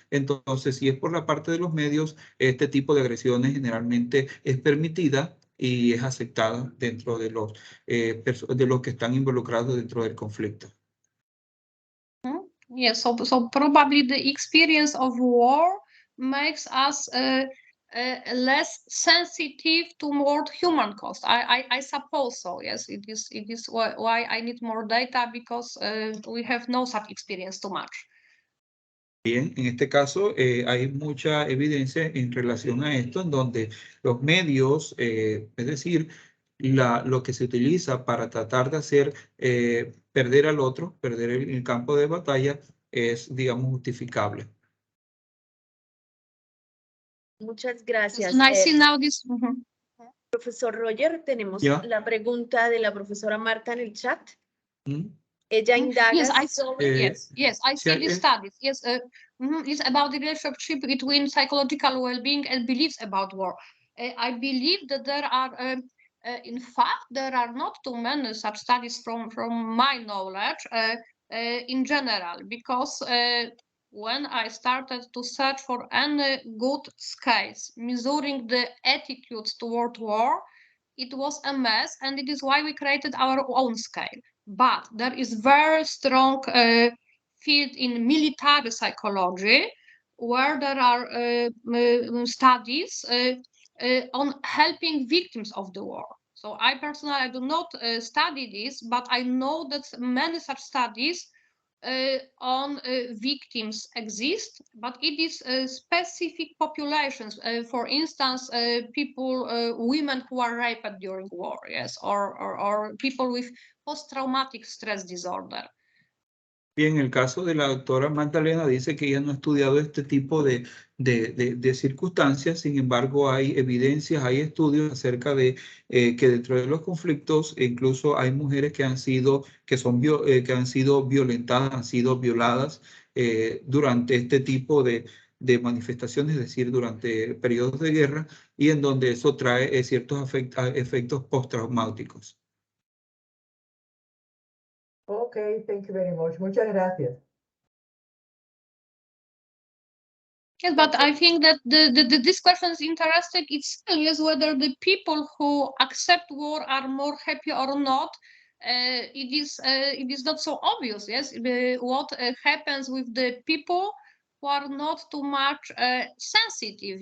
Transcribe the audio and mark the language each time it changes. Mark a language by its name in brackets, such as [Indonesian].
[Spanish] Entonces, si es por la parte de los medios, este tipo de agresiones generalmente es permitida y es aceptada dentro de los que están involucrados dentro del conflicto. [English] Yes, so probably the experience of war makes us less sensitive to more human cost. I suppose so. Yes, it is why I need more data, because we have no such experience too much. [Spanish] Bien, en este caso hay mucha evidencia en relación a esto, en donde los medios, es decir, lo que se utiliza para tratar de hacer perder al otro, perder el campo de batalla, es, digamos, justificable. Muchas gracias. [English] And I see now this. [Spanish] Profesor Roger, tenemos la pregunta de la profesora Marta en el chat. Ella indaga. [English] Yes, I see the studies. Yes, it's about the relationship between psychological well-being and beliefs about war. I believe that there are, in fact, there are not too many such studies from my knowledge in general, because when I started to search for any good scales measuring the attitudes toward war, it was a mess, and it is why we created our own scale. But there is very strong field in military psychology, where there are studies on helping victims of the war. So I personally do not study this, but I know that many such studies on victims exist, but it is specific populations. For instance, women who are raped during war, yes, or people with post-traumatic stress disorder. [Spanish] Bien, el caso de la doctora Magdalena dice que ella no ha estudiado este tipo de circunstancias, sin embargo hay evidencias, hay estudios acerca de que dentro de los conflictos incluso hay mujeres que han sido, que han sido violentadas, han sido violadas durante este tipo de manifestaciones, es decir, durante periodos de guerra, y en donde eso trae ciertos efectos postraumáticos. [English] Okay, thank you very much. [Spanish] Muchas gracias. [English] Yes, but I think that this question is interesting. It's yes, whether the people who accept war are more happy or not. It is not so obvious. Yes, what happens with the people who are not too much sensitive.